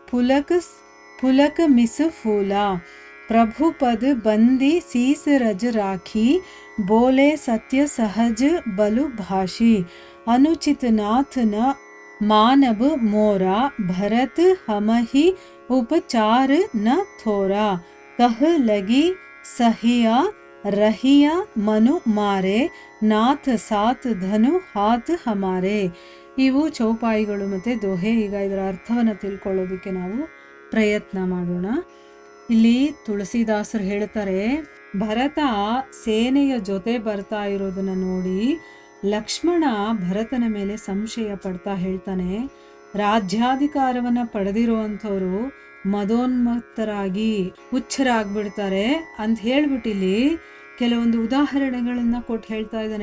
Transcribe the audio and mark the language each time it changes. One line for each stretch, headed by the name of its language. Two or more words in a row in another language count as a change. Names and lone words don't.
Awadhi: पुलक मिस फूला प्रभु पद बंदी सीस रज राखी बोले सत्य सहज बलु भाषी अनुचित नाथ न मानव मोरा भरत हमहि उपचार न थोरा कह लगी सहिया रहिया मनु मारे नाथ साथ धनु हाथ हमारे.
Kannada: ಇವು ಚೌಪಾಯಿಗಳು ಮತ್ತು ದೋಹೆ. ಈಗ ಇದರ ಅರ್ಥವನ್ನು ತಿಳ್ಕೊಳ್ಳೋದಕ್ಕೆ ನಾವು ಪ್ರಯತ್ನ ಮಾಡೋಣ. ಇಲ್ಲಿ ತುಳಸಿದಾಸರು ಹೇಳ್ತಾರೆ, ಭರತ ಸೇನೆಯ ಜೊತೆ ಬರ್ತಾ ಇರೋದನ್ನ ನೋಡಿ ಲಕ್ಷ್ಮಣ ಭರತನ ಮೇಲೆ ಸಂಶಯ ಪಡ್ತಾ ಹೇಳ್ತಾನೆ, ರಾಜ್ಯಾಧಿಕಾರವನ್ನ ಪಡೆದಿರುವಂಥವ್ರು ಮದೋನ್ಮತ್ತರಾಗಿ ಹುಚ್ಚರಾಗ್ಬಿಡ್ತಾರೆ ಅಂತ ಹೇಳ್ಬಿಟ್ಟು ಇಲ್ಲಿ ಕೆಲವೊಂದು ಉದಾಹರಣೆಗಳನ್ನ ಕೊಟ್ಟು ಹೇಳ್ತಾ ಇದ್ದಾನೆ.